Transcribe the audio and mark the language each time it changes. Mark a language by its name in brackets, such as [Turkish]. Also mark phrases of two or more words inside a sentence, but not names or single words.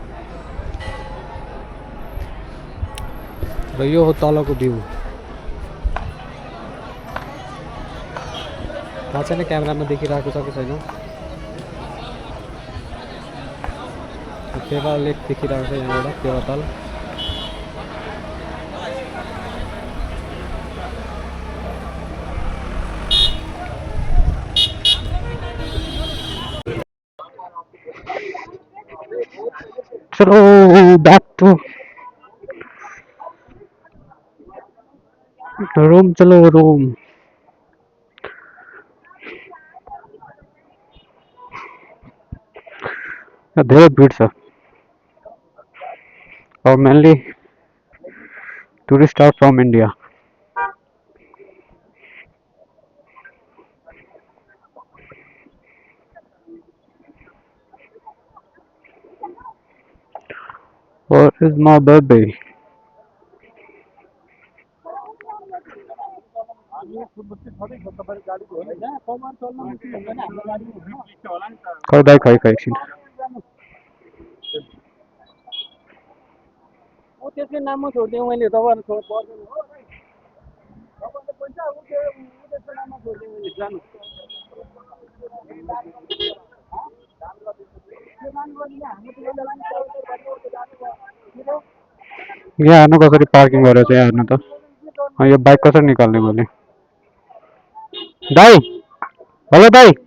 [Nepali] र यो हो तलको भ्यू। थाहा छैन क्यामेरामा देखिरहेको छ कि छैन। पेवा लेक देखिरहेको छ यहाँबाट, पेवा ताल। [English] चलो back to room. चलो रूम। [Nepali] धेरै भिड छ और [English] mainly tourist are from India. Where is my baby? [Nepali] खै दाइ खै खै एकछिन। त्यसकै नाममा छोडिदिएँ मैले तपाईँहरू पर्दैन हो तपाईँले पैसा त्यसको नाममा छोडिदिएँ मैले जानु यहाँ हेर्नु कसरी पार्किङ गरेर चाहिँ हेर्नु त यो बाइक कसरी निकाल्ने मैले दाइ हेलो दाइ